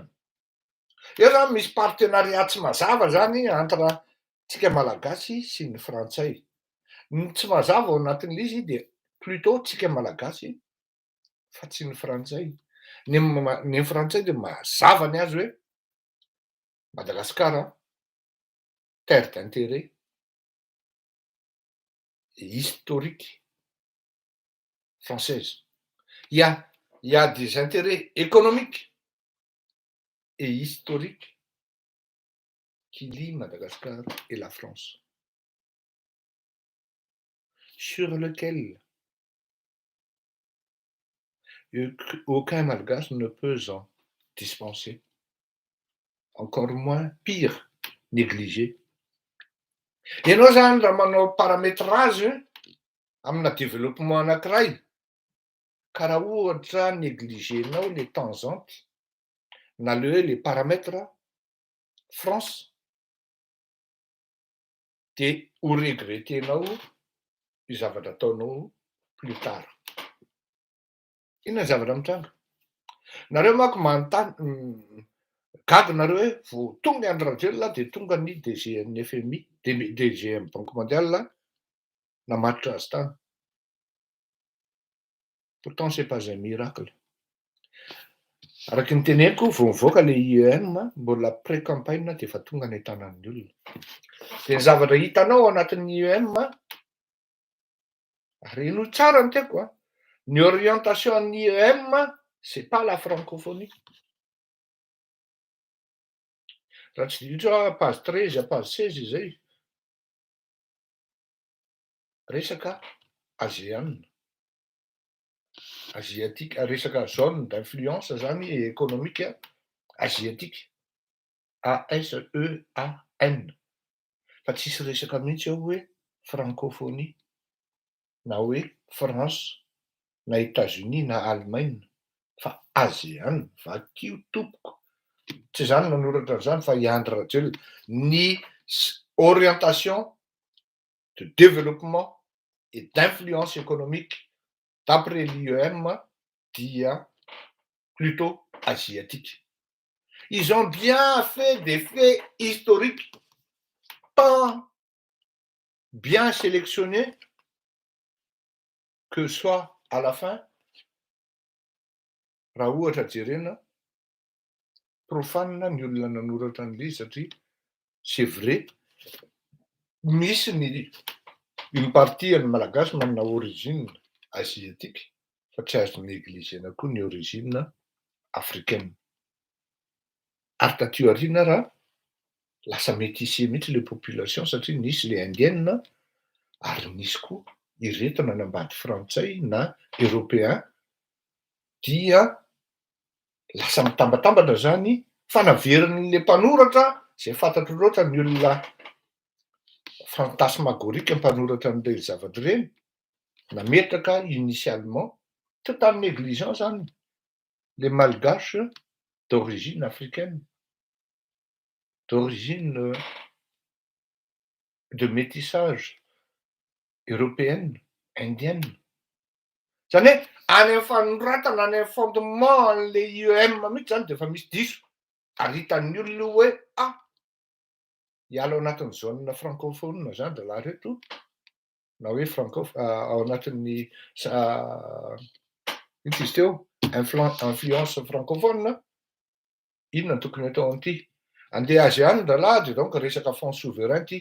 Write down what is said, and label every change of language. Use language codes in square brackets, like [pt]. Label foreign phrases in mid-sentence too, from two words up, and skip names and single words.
[mg] Eo zany misy partenariat tsy mazava zany entre tsika malagasy sy ny frantsay. Ny tsy mazava ao anatin'le izy de plutôt tsika malagasy fa tsy ny frantsay. Ny frantsay de mazava ny azy hoe Madagascar, [fr] terre d'intérêt historique française. Il y a des intérêts économiques et historiques qui lient Madagascar et la France, sur lequel aucun malgache ne peut en dispenser, encore moins, pire, négliger. [mg] Ianao zany raha manao paramétrage amina développement anankiray, ka raha ohatra négligenao [fr] les tangentes [mg] na le hoe [fr] les paramètres [mg] France, de ho regrettenao io zavatra ataonao [fr] plus tard. [mg] Inona ny zavatra mitranga? Nareo manko manontany gaga nareo hoe vao tonga Andry Rajoelina de tonga ny DG-n'ny FMI, DG-n'ny [fr] Banque mondiale [mg] namatotra azy tany. [fr] Pourtant c'est pas un miracle. [mg] Araky ny teneniko vao mivoaka le IEM mbola pré-campagne de efa tonga ny tanan'ny olona. De ny zavatra hitanao anatin'ny IEM, reno tsara ny tiako, ny orientation an'ny IEM, [fr] c'est pas la francophonie. [mg] Raha tsy diso [fr] page 13 à page 16 [mg] izay. Resaka ASEAN, asiatique, resaka [fr] zone d'influence [mg] zany [fr] économique asiatique, [mg] ASEAN. Fa tsisy resaka mihitsy ao hoe francophonie, na hoe France, na États-Unis, na Allemagne, fa ASEAN, vakio tompoko. Tsy zany nanoratra an'izany fa i Andry Rajoelina, ny [fr] orientation de développement et d'influence économique d'après l'IEM [mg] dia plutôt asiatique. [fr] Ils ont bien fait des faits historiques tant bien sélectionnés, que soit à la fin, [mg] raha ohatra jerena, profane ny olona nanoratra an'ilay satria [fr] c'est vrai, [mg] misy [fr] une partie [mg] ny malagasy manana [fr] origine asiatique [mg] fa tsy azo négligena koa ny [fr] origine africaine. [mg] Ary taty aoriana raha lasa métissé mihitsy le population satria nisy le indienne ary nisy koa ireto nanambady frantsay na européen dia lasa mitambatambatra zany fanaverin'le mpanoratra zay fantatro loatra ny olona fantasmagorique mpanoratra an'ireny zavatra ireny nametraka [fr] initialement tout en négligeant [mg] zany [fr] les malgaches d'origine africaine, d'origine de métissage européenne, indienne. [mg] Zany hoe any amin'ny fanoratana any amin'ny fondement an'le IEM mihitsy zany de efa misy diso ary hitan'ny olona hoe hiala ao anatin'ny [fr] zone francophone [mg] zany raha reto na hoe ao anatin'ny itsy izy teo [fr] influence francophone [mg] inona ny tokony atao an'ity andeha ASEAN raha de donc resaka [fr] fonds souverain [mg] ty